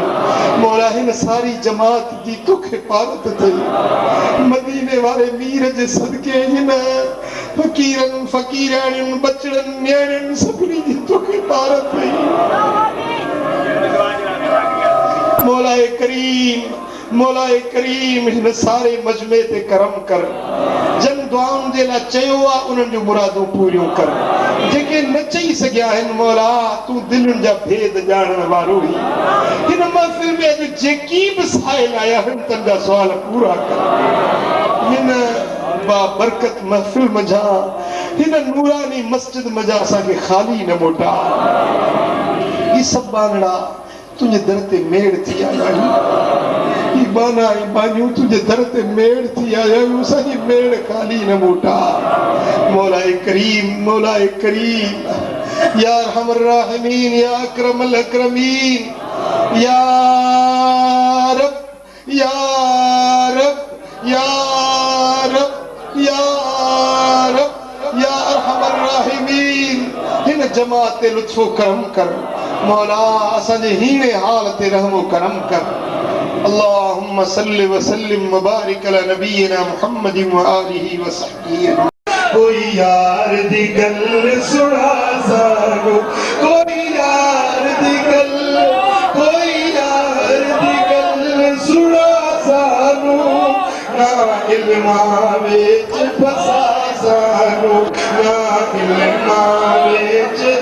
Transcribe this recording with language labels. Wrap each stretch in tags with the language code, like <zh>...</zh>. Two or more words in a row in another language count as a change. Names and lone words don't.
<sd>मौला हिन सारी जमात जी तोखे पारत थिए, मदीने वारे मीर जे सदके हिन फकीरनि फकीराणियुनि बचड़नि न्याणियुनि सभिनी जी तोखे पारत थिए। मौलाए करीम हिन सारे मजमे ते करम कर, जन दुआउनि जे लाइ चयो आहे उन्हनि जूं मुरादूं पूरियूं कर, जेके न चई सघिया आहिनि मौला तूं दिलनि जा भेद ॼाणण वारो ही। हिन महफ़िल में अॼु जेकी बि साइल आया आहिनि तन जा सुवाल पूरा कर। हिन बाबरकत महफ़िल मझा, हिन नूरानी मस्जिद मझा असांखे ख़ाली न मोटा। ही सभु बांगड़ा तुझे दर ते मेड़ थी आया आहियूं, बाना बानियूं तुझे दर ते मेड़ थी आया आहियूं, असांजी मेड़ खाली न मोटा। मौलाए करीम</sd> <ar>يا أرحم الراحمين يا أكرم الأكرمين، يا رب يا رب يا رب يا رب يا أرحم الراحمين,</ar> <sd>हिन जमात ते लुत्फ़ो करम कर। मौला असांजे हीने हाल ते रहमो करम कर।</sd> <ar>اللهم صل وسلم وبارك على نبينا محمد وآله وصحبه.</ar> <pa>کوئی یار دی گل سنا سانوں، کوئی یار دی گل، کوئی یار دی گل سنا سانوں، نہ علماں وچ پھسا سانوں، نہ علماں وچ</pa>